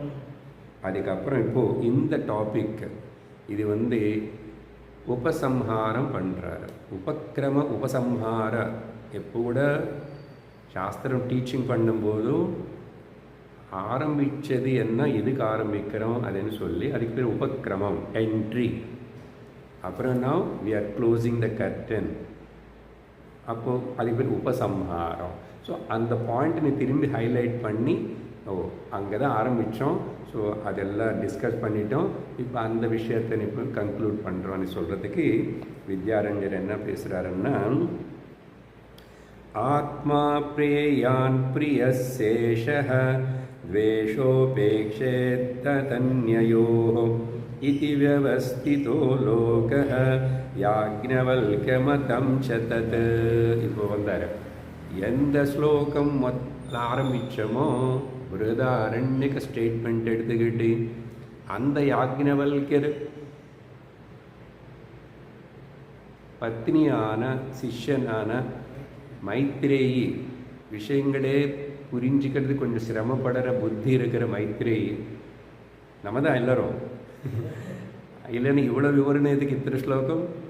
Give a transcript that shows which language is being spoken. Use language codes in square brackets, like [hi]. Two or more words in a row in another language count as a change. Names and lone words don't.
[ta] அதுக்கப்புறம் இப்போது இந்த டாபிக் இது உபசம்ஹாரம் பண்ணுறாரு. உபக்கிரம உபசம்ஹார எப்போ கூட சாஸ்திரம் டீச்சிங் பண்ணும்போதும் ஆரம்பித்தது என்ன, எதுக்கு ஆரம்பிக்கிறோம் அதுன்னு சொல்லி அதுக்கு பேர் உபக்கிரமம், என்ட்ரி. [en] அப்புறம் now we are closing the curtain. [ta] அப்போது அதுக்கு பேர் உபசம்ஹாரம். ஸோ அந்த பாயிண்ட் நீ திரும்பி ஹைலைட் பண்ணி, ஓ அங்கே தான் ஆரம்பித்தோம், ஸோ அதெல்லாம் டிஸ்கஸ் பண்ணிட்டோம், இப்போ அந்த விஷயத்தை நீ இப்போ கன்க்ளூட் பண்ணுறோன்னு சொல்கிறதுக்கு வித்யாரண்யர் என்ன பேசுகிறாருன்னா, [sa] आत्मा प्रेयान् प्रियशेषः द्वेषोपेक्षेत्ततन्ययोः इति व्यवस्थितो लोकः याज्ञवल्क्यमतं च तत्. [ta] இப்போ வந்தார். எந்த ஸ்லோகம் ஆரம்பித்தோமோ பிருஹதாரண்யக ஸ்டேட்மெண்ட் எடுத்துக்கிட்டு அந்த யாக்ஞவல்யர் பத்னியான சிஷ்யனான மைத்ரேயி, விஷயங்களே புரிஞ்சிக்கிறது கொஞ்சம் சிரமப்படுற புத்தி இருக்கிற மைத்ரேயி, நம்ம தான் எல்லோரும் இல்லைன்னு இவ்வளோ விவரணம் எதுக்கு இத்தனை ஸ்லோகம்?